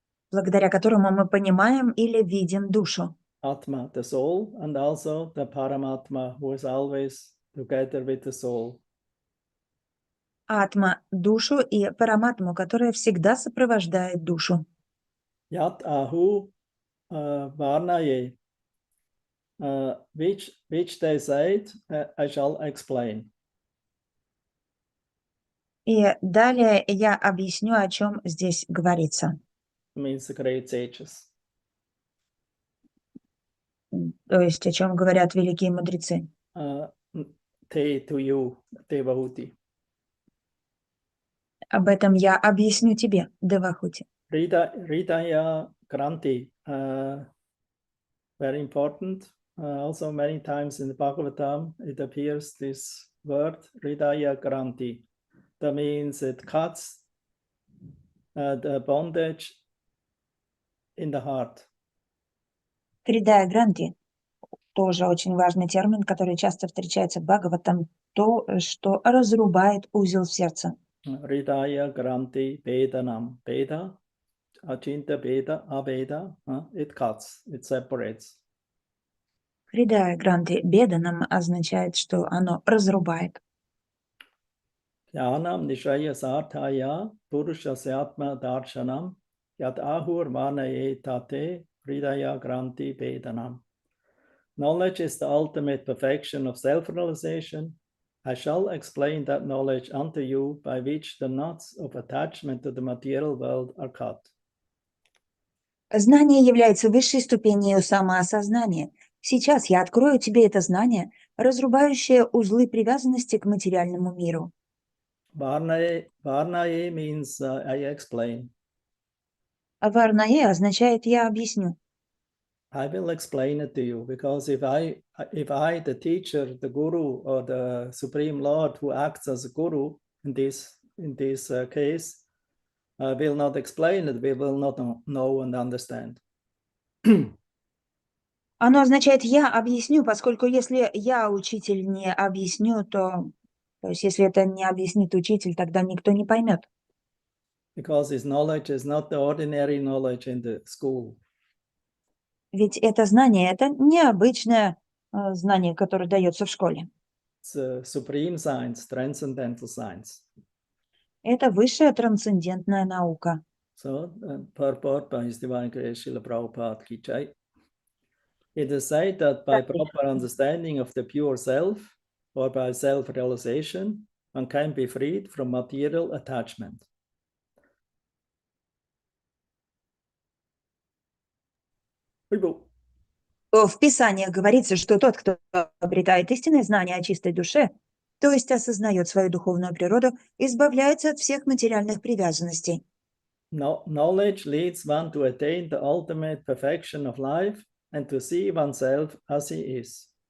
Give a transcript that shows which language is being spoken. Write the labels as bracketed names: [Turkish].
[Russian] благодаря которому мы понимаем или видим душу. [English] Atma, the soul, and also the Paramatma, who is always together with the soul. [Russian] Атма – душу и параматму, которая всегда сопровождает душу. [Sanskrit] Yat ahu varnaye, [English] which they said, I shall explain. [Russian] И далее я объясню, о чем здесь говорится. [English] Means the great sages. [Russian] То есть, о чем говорят великие мудрецы. [English] Te to you, Devahuti. [Russian] Об этом я объясню тебе, Девахути. [English] Hridaya Granthi, very important. Also many times in the Bhagavatam, it appears this word, Hridaya Granthi. That means it cuts the bondage in the heart. [Russian] Хридая Гранти – тоже очень важный термин, который часто встречается в Бхагаватам, то, что разрубает узел в сердце. [English] Hridaya Granthi Vedanam. Veda, Achinta Veda, Aveda, it cuts, it separates. [Russian] Хридая Гранти Беданам означает, что оно разрубает. [Sanskrit] Jnanam Nishaya Sarthaya Purushasya Darshanam Yat Ahur Vanaye Tate Hridaya Granthi Vedanam. [English] Knowledge is the ultimate perfection of self-realization. I shall explain that knowledge unto you by which the knots of attachment to the material world are cut. [Russian] Знание является высшей ступенью самоосознания. Сейчас я открою тебе это знание, разрубающее узлы привязанности к материальному миру. [English] Varnaye means I explain. [Russian] А Варнае означает «я объясню». [English] I will explain it to you because if I, the teacher, the guru, or the supreme Lord who acts as a guru in this case, will not explain it, we will not know and understand. [Russian] Оно означает «я объясню», поскольку если я, учитель, не объясню, то есть если это не объяснит учитель, тогда никто не поймет. [English] Because his knowledge is not the ordinary knowledge in the school. [Russian] Ведь это знание – это необычное знание, которое дается в школе. [English] It's supreme science, transcendental science. [Russian] Это высшая трансцендентная наука. [English] So, purport by His Divine Grace Srila Prabhupada Ki Jai. It is said that by proper understanding of the pure self, or by self-realization, one can be freed from material attachment. [Russian] В Писаниях говорится, что тот, кто обретает истинное знание о чистой душе, то есть осознает свою духовную природу, избавляется от всех материальных привязанностей. [English] Knowledge leads one to attain the ultimate perfection of life and to see oneself as he is.